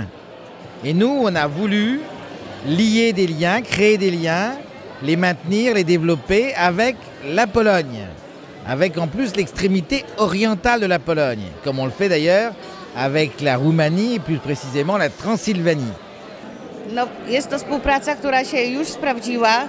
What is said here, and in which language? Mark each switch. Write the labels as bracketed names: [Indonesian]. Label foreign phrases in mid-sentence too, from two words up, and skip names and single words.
[French] Et nous, on a voulu lier des liens, créer des liens, les maintenir, les développer avec la Pologne, avec en plus l'extrémité orientale de la Pologne, comme on le fait d'ailleurs avec la Roumanie et plus précisément la Transylvanie. [Polish] No, jest to współpraca, która się już sprawdziła.